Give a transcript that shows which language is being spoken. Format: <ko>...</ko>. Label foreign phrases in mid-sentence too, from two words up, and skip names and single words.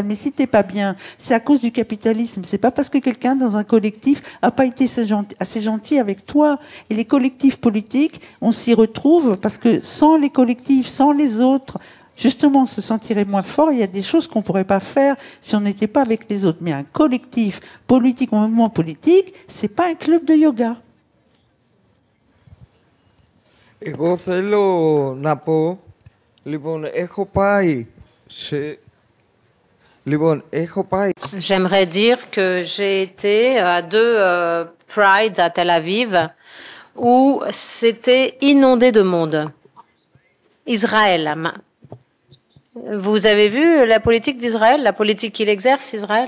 <fr>Mais si t'es pas bien, c'est à cause du capitalisme. C'est pas parce que quelqu'un dans un collectif a pas été assez gentil avec toi. Et les collectifs politiques, on s'y retrouve parce que sans les collectifs, sans les autres, justement, on se sentirait moins fort. Il y a des choses qu'on ne pourrait pas faire si on n'était pas avec les autres. Mais un collectif politique, un mouvement politique, c'est pas un club de yoga.</fr> <el>Εγώ θέλω να πω, λοιπόν, έχω πάει.</el> <fr>J'aimerais dire que j'ai été à 2 Prides à Tel Aviv où c'était inondé de monde. Israël. Vous avez vu la politique d'Israël, la politique qu'il exerce, Israël?</fr>